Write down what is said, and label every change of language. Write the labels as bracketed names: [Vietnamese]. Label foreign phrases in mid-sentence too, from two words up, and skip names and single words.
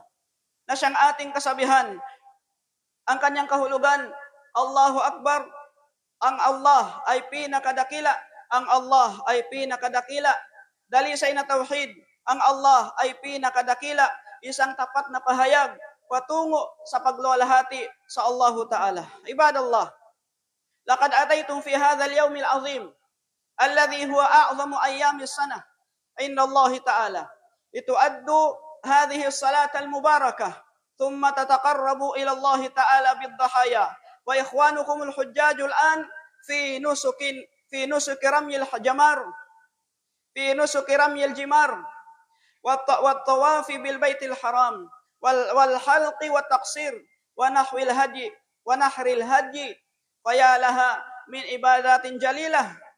[Filipino] Na siyang ating kasabihan, ang kanyang kahulugan, [Arabic] الله أكبر, [Filipino] ang Allah ay pinakadakila, ang Allah ay pinakadakila, dalisay na tauhid, ang Allah ay pinakadakila, isang tapat na pahayag patungo sa pagluwalhati sa Allah Ta'ala. [Arabic] عباد الله، لقد أتيتم في هذا اليوم العظيم الذي هو أعظم أيام السنة عند الله تعالى لتؤدوا هذه الصلاة المباركة ثم تتقربون إلى الله تعالى بالضحايا وإخوانكم الحجاج الآن في نسك رمي الجمار في نسك رمي الجمار والطواف بالبيت الحرام والحلق والتقصير ونحو الهدي ونحر الهدي فيا لها من عبادة جليلة